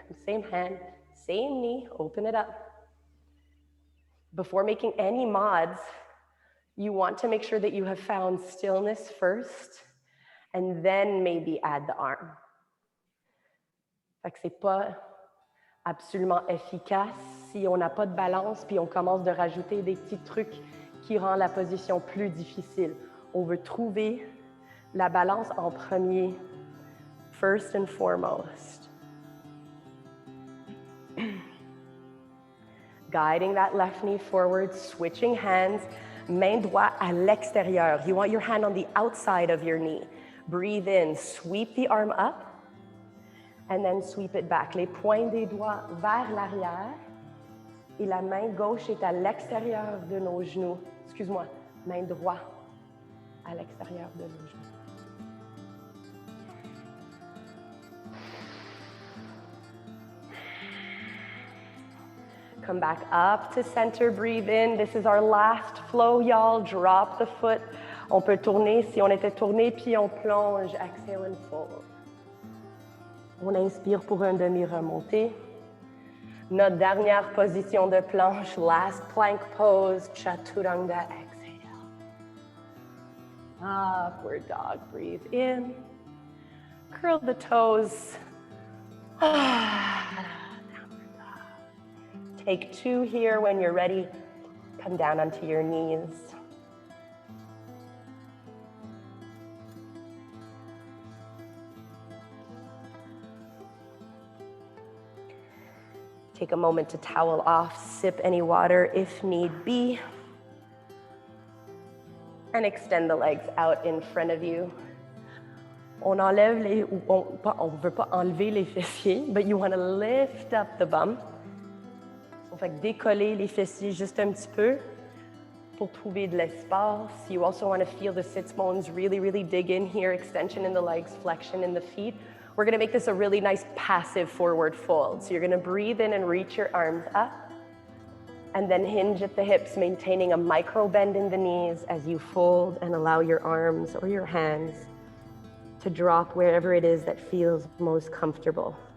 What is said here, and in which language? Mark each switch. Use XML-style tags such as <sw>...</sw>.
<en>Same hand, same knee, open it up. Before making any mods, you want to make sure that you have found stillness first, and then maybe add the arm.</en> <fr>Fait que c'est pas absolument efficace si on n'a pas de balance puis on commence de rajouter des petits trucs qui rendent la position plus difficile. On veut trouver la balance en premier,</fr> <en>first and foremost. Guiding that left knee forward, switching hands,</en> <fr>main droite à l'extérieur.</fr> <en>You want your hand on the outside of your knee. Breathe in, sweep the arm up, And then sweep it back.</en> <fr>Les points des doigts vers l'arrière. Et la main gauche est à l'extérieur de nos genoux. Excuse-moi, main droite à l'extérieur de nos genoux.</fr> <en>Come back up to center, breathe in. This is our last flow, y'all. Drop the foot.</en> <fr>On peut tourner si on était tourné, puis on plonge.</fr> <en>Exhale and fold.</en> <fr>On inspire pour un demi-remontée. Notre dernière position de planche,</fr> <en>last plank pose,</en> <fr>Chaturanga, exhale.</fr> <en>Upward dog, breathe in. Curl the toes. Downward dog. Take 2 here. When you're ready, come down onto your knees. Take a moment to towel off, sip any water if need be. And extend the legs out in front of you.</en> <fr>On enlève les, on veut pas enlever les fessiers,</fr> <en>but you want to lift up the bum.</en> <fr>On fait décoller les fessiers juste un petit peu pour trouver de l'espace.</fr> <en>You also want to feel the sits bones really, really dig in here. Extension in the legs, flexion in the feet. We're going to make this a really nice passive forward fold. So you're going to breathe in and reach your arms up. And then hinge at the hips, maintaining a micro bend in the knees as you fold and allow your arms or your hands to drop wherever it is that feels most comfortable.</en>